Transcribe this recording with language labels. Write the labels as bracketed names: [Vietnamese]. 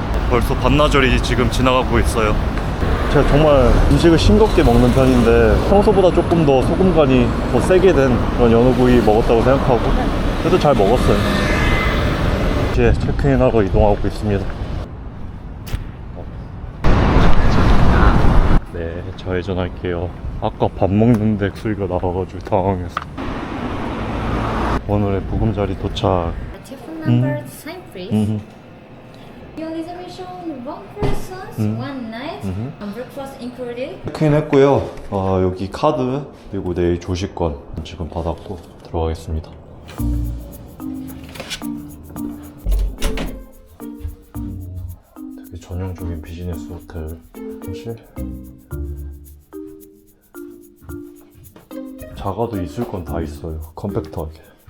[Korean] 벌써 반나절이 지금 지나가고 있어요. 제가 정말 음식을 싱겁게 먹는 편인데 평소보다 조금 더 소금간이 더 세게 된 그런 연어구이 먹었다고 생각하고 그래도 잘 먹었어요. 이제 체크인하러 이동하고 있습니다. 네, 좌회전할게요. 아까 밥 먹는데 소리가 나와가지고 당황했어. 오늘의 보금자리 도착. [English] Telephone number sign please. Your reservation one person, one night, and breakfast included. [Korean] 체크인 했고요. 여기 카드 그리고 내일 조식권 지금 받았고 들어가겠습니다. 되게 전형적인 비즈니스 호텔. 사실 자가도 있을 건 다 있어요. 컴팩트하게.